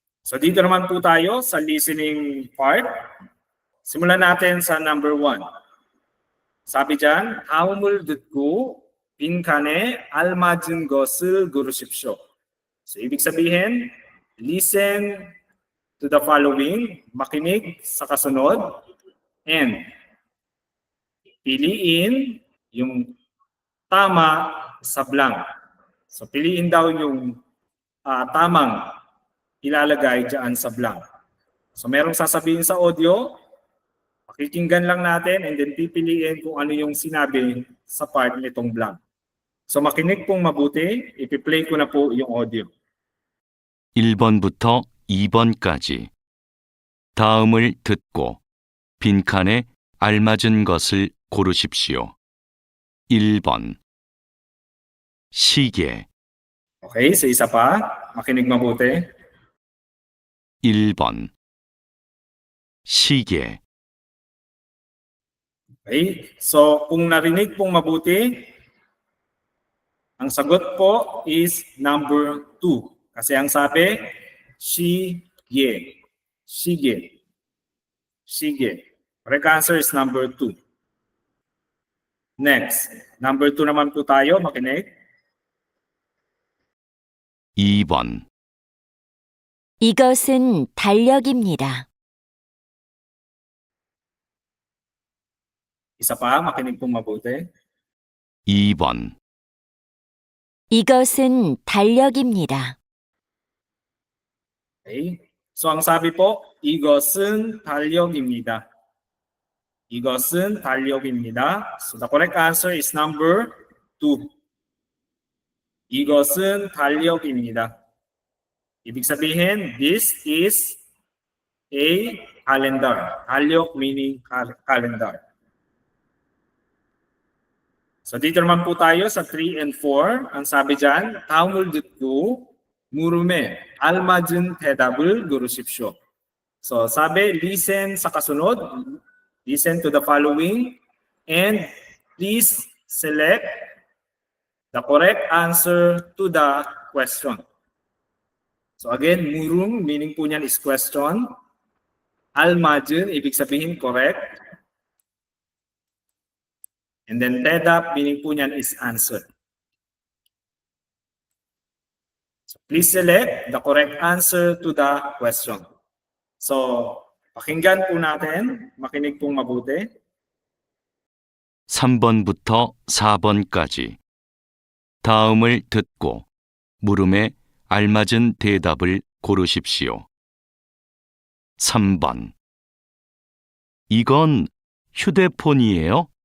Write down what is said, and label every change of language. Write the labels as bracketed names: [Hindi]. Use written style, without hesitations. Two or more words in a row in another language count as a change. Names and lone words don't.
[Filipino] So dito naman po tayo sa [English] listening part. [Filipino] Simulan natin sa number 1. Sabi dyan, [Korean] 다음을 듣고 빈칸에 알맞은 것을 고르십시오. [Filipino] So ibig sabihin, [English] listen to the following, [Filipino] makinig sa kasunod, and piliin yung tama sa blank. So piliin daw yung tamang ilalagay dyan sa blank. So merong sasabihin sa audio, pakikinggan lang natin [English] and then [Filipino] pipiliin kung ano yung sinabi sa part nitong blank. So makinig pong mabuti, ipi-play ko na po yung audio. [Korean] 1번부터 2번까지 다음을 듣고 빈칸에 알맞은 것을 고르십시오. 1번 시계 [Filipino] Okay, sa isa pa, makinig mabuti. 1번 시계 Okay, so kung narinig pong mabuti, ang sagot po is number 2. Kasi ang sabi, [Korean] 시계. 시계. 시계. [English] Correct answer is number 2. [Filipino] Next, number 2 naman po tayo, makinig. [Korean] 2번 이것은 달력입니다. [Filipino] Isa pa, makinig pong mabuti. [Korean] 2번 이것은 달력입니다. [Filipino] Okay. So ang sabi po, [Korean] 이것은 달력입니다. 이것은 달력입니다. [English] So the correct answer is number 2. [Korean] 이것은 달력입니다. [Filipino] Ibig sabihin, [English] this is a calendar. 달력 meaning calendar. [Filipino] So dito naman po tayo sa 3 and 4. Ang sabi dyan, [Korean] 다음을 듣고 물음에 알맞은 대답을 고르십시오. [Filipino] So sabi, listen sa kasunod, [English] listen to the following, and please select the correct answer to the question. [Filipino] So again, murum, meaning po niyan [English] is question. [Filipino] Almajun, ibig sabihin correct. And then tedap, meaning po niyan [English] is answer. So please select the correct answer to the question. [Filipino] So pakinggan po natin, makinig pong mabuti. [Korean] 3번부터 4번까지 다음을 듣고 물음에 알맞은 대답을 고르십시오. 3번 이건 휴대폰이에요?